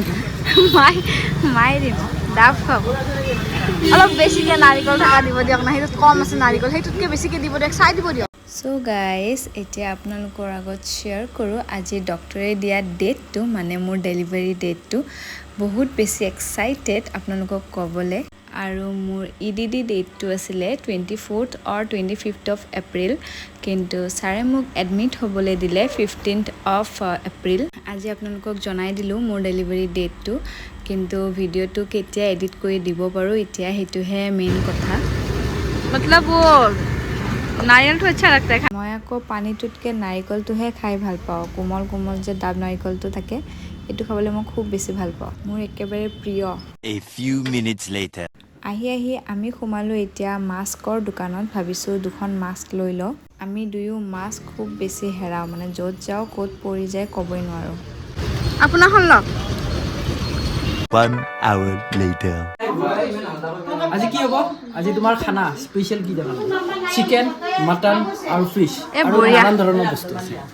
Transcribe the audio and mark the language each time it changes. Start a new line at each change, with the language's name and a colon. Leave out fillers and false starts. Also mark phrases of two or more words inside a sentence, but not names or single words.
Assamese: মায়ে দিব ডাব খুৱাব অলপ বেছিকৈ নাৰিকল থকা দিব দিয়ক না সেইটোত কম আছে নাৰিকল সেইটোতকৈ বেছিকৈ দিব দিয়ক চাই দিব দিয়ক
English: so guys
Assamese: এতিয়া আপোনালোকৰ আগত শ্বেয়াৰ কৰোঁ আজি ডক্টৰে দিয়া ডেটটো মানে মোৰ ডেলিভাৰী ডেটটো বহুত বেছি এক্সাইটেড আপোনালোকক ক'বলৈ আৰু মোৰ ইডিডি ডেটটো আছিলে
English: 24th or 25th of April
Assamese: কিন্তু ছাৰে মোক এডমিট হ'বলৈ দিলে
English: 15th of April
Assamese: আজি আপোনালোকক জনাই দিলোঁ মোৰ ডেলিভাৰী ডেটটো কিন্তু ভিডিঅ'টো কেতিয়া এডিট কৰি দিব পাৰোঁ এতিয়া সেইটোহে মেইন কথা মতলব নাৰিকলটো
Hindi: अच्छा लगता है
Assamese: মই আকৌ পানীটোতকৈ নাৰিকলটোহে খাই ভাল পাওঁ কোমল কোমল যে ডাব নাৰিকলটো থাকে এইটো খাবলৈ মই খুব বেছি ভাল পাওঁ মোৰ একেবাৰে প্ৰিয়
English: a few minutes later
Assamese: আহি আমি সোমালোঁ এতিয়া মাস্কৰ দোকানত ভাবিছোঁ দুখন মাস্ক লৈ লওঁ আমি দুয়ো মাস্ক খুব বেছি হেৰাওঁ মানে য'ত যাওঁ ক'ত পৰি যায় ক'বই নোৱাৰোঁ আপোনাৰখন লওক
English: 1 hour later
Assamese: আজি কি হ'ব আজি তোমাৰ খানা স্পেচিয়েল কি জানা চিকেন মটন আৰু ফিশ আৰু নানান ধৰণৰ বস্তু আছে